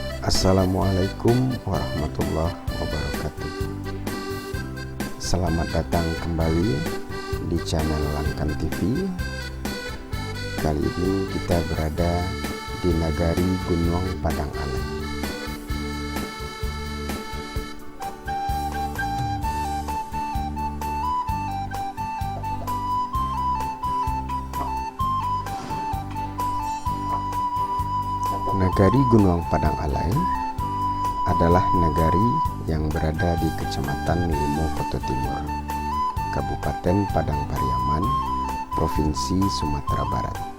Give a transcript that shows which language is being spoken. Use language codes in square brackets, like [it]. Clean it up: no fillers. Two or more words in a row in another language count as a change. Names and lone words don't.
[id] Assalamualaikum warahmatullahi wabarakatuh. Selamat datang kembali di channel Langkan TV. Kali ini kita berada di Nagari Gunung Padang Alai. Nagari Gunung Padang Alai adalah nagari yang berada di Kecamatan Limo Koto Timur, Kabupaten Padang Pariaman, Provinsi Sumatera Barat.